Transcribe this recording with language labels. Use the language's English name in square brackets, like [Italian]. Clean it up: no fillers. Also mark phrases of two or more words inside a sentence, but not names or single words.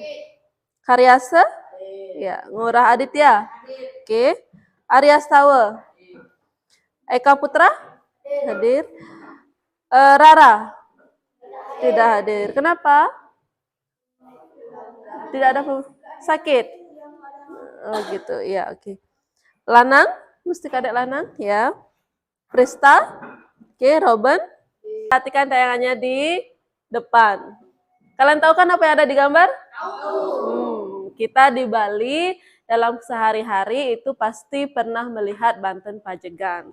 [Indonesian] Karyasa? Ya. Ngurah Aditya? Oke. Arya Stawa? Eka Putra? Hadir. Rara? Tidak hadir. Kenapa? Tidak ada sakit? Oh gitu, ya oke. Lanang? Mesti kadek Lanang, ya. Prista? Oke, Robin? Perhatikan tayangannya di depan. Kalian tahu kan apa yang ada di gambar? Kita di Bali dalam sehari-hari itu pasti pernah melihat Banten Pajegan.